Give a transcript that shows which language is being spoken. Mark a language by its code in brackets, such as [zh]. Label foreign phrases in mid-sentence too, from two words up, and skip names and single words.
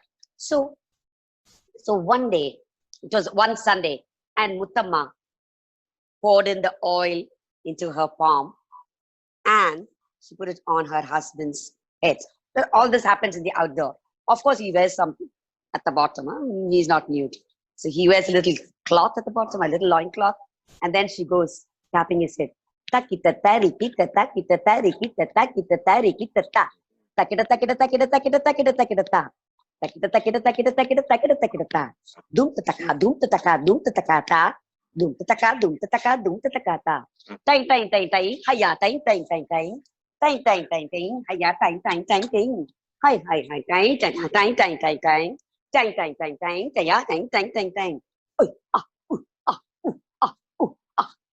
[en] So one day, it was one Sunday, and Muttamma poured in the oil into her palm and she put it on her husband's head. So all this happens in the outdoor. Of course, he wears something at the bottom. He's not nude. So he wears a little cloth at the bottom, a little loin cloth, and then she goes tapping his head. Takita tari kita takita tari kita takita tari kita ta. Takita takita takita takita takita takita ta. Takita takita takita takita takita takita ta. Dum tataka dum tataka dum tataka ta. Dum tataka dum tataka dum tataka ta. Tang tang tang tang haya tang tang tang tang. Tang tang tang tang haya tang tang tang tang. Hai hai hai tang tang tang tang tang tang. Tang tang tang tang tang tang tang tang tang. Oi ah ah ah ah